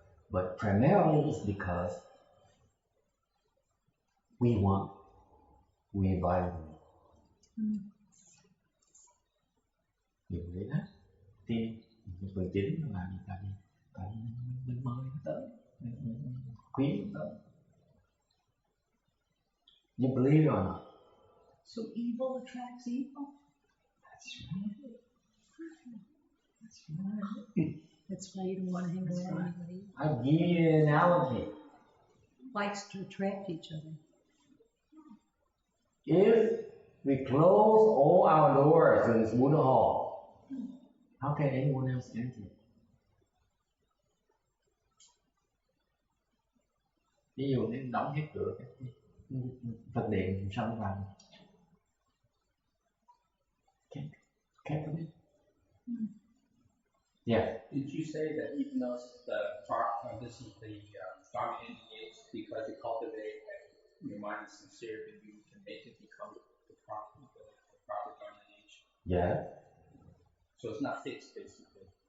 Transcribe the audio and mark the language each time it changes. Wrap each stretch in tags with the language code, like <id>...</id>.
<en>But primarily it's because we invite them. You believe that?</en> <vi>Thì phần chính là tại mình mời nó tới, mình khuyến nó tới.</vi> <en>You believe it or not? So evil attracts evil? That's right. That's right. That's why you don't want to hang around anybody I give you an analogy. who likes to attract each other. If we close all our doors in this Buddha hall, how can anyone else enter?</en> <vi>Ví dụ nếu đóng hết cửa cái Phật điện xong vào,</vi> <en>can't come in. Yeah. Did you say that even though this is the Dharma ending age, because you cultivate and your mind is sincere, that you can make it become the proper Dharma age? Yeah. So it's not fixed, basically.</en>